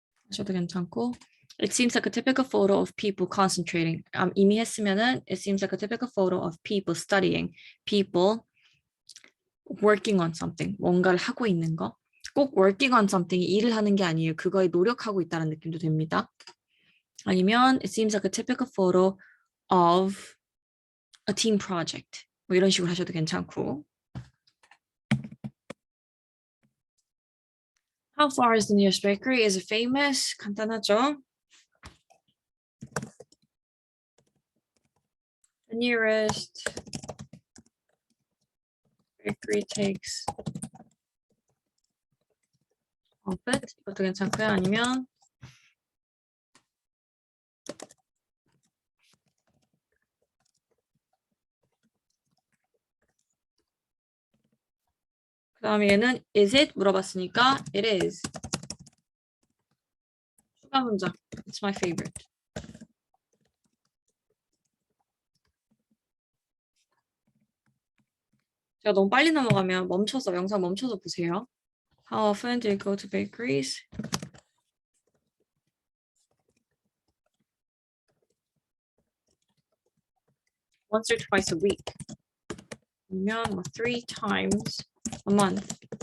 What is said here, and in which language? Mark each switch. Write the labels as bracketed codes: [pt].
[ko] 하셔도 괜찮고 [en] it seems like a typical photo of people concentrating. [ko] 이미 했으면은 [en] it seems like a typical photo of people studying. People working on something. [ko] 뭔가를 하고 있는 거. 꼭 [en] working on something [ko] 이 일을 하는 게 아니에요. 그거에 노력하고 있다는 느낌도 됩니다. 아니면 [en] it seems like a typical photo of a team project. [ko] 뭐 이런 식으로 하셔도 괜찮고. [en] How far is the nearest bakery? Is it famous? [ko] 간단하죠? [en] The nearest bakery takes it. [ko] 이것도 괜찮고요. 아니면 그 다음에 얘는 [en] is it [ko] 물어봤으니까 [en] it is. [ko] 추가 문장. [en] It's my favorite. [ko] 제가 너무 빨리 넘어가면 영상 멈춰서 보세요. [en] How often do you go to bakeries? Once or twice a week. [ko] 아니면 [en] 3 times a month.